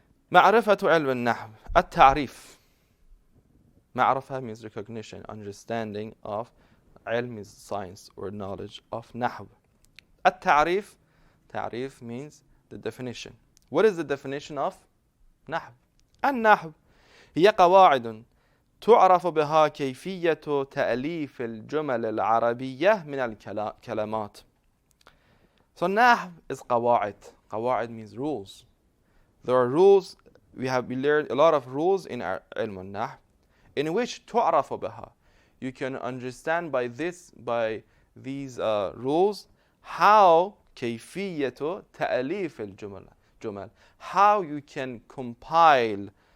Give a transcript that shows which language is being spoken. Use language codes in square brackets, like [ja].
[ar] معرفة علم النحو. التعريف. [en] معرفة means recognition, understanding of. علم is science or knowledge of نحو. [ar] التعريف. [en] تعريف means the definition. What is the definition of نحو? [ar] النحو هي قواعد تعرف بها كيفية تأليف الجمل العربية من الكلمات. [en] So نحو is قواعد. قواعد means rules. There are rules. We learned a lot of rules in our علم النحو, in which [ar] تعرف بها. [en] You can understand by these rules how [ar] كيفية تأليف الجمل. [en] How you can compile